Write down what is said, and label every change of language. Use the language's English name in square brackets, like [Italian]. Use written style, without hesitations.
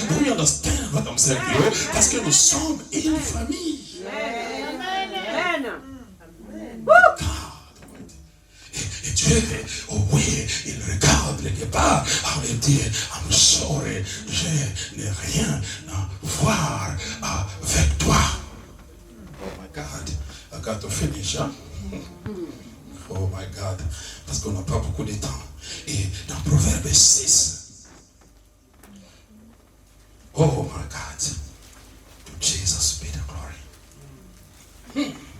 [English] We understand what I'm saying, [French] parce que nous sommes une famille. Et Dieu, oh oui, il regarde quelque part, il dit, [English] I'm sorry, [French] je n'ai rien à voir avec toi. [English] Oh my God, I got to finish, hein? Oh my God, [French] parce qu'on n'a pas beaucoup de temps. Et dans Proverbe 6, [English] oh my God, to Jesus be the glory.